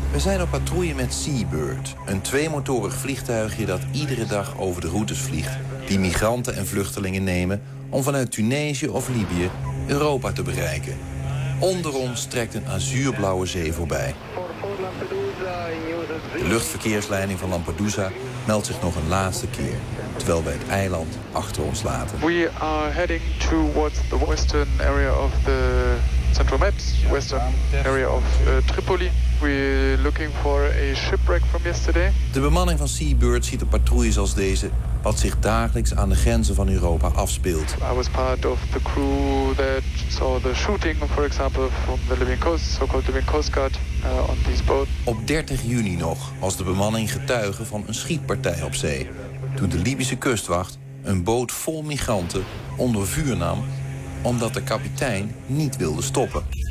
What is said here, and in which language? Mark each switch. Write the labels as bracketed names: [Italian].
[Dutch] We zijn op patrouille met Seabird, een tweemotorig vliegtuigje dat iedere dag over de routes vliegt, die migranten en vluchtelingen nemen om vanuit Tunesië of Libië Europa te bereiken. Onder ons trekt een azuurblauwe zee voorbij. De luchtverkeersleiding van Lampedusa meldt zich nog een laatste keer, terwijl wij het eiland achter ons laten. [English] We are heading towards the western area of the Central Med, western area of Tripoli. We're looking for a shipwreck from yesterday. [Dutch] De bemanning van Seabird ziet een patrouilles als deze, wat zich dagelijks aan de grenzen van Europa afspeelt. [English] I was part of the crew that saw the shooting, for example, from the Libyan coast, so-called Libyan Coast Guard, on these boats. [Dutch] Op 30 juni nog was de bemanning getuige van een schietpartij op zee, toen de Libische kustwacht een boot vol migranten onder vuur nam, omdat de kapitein niet wilde stoppen.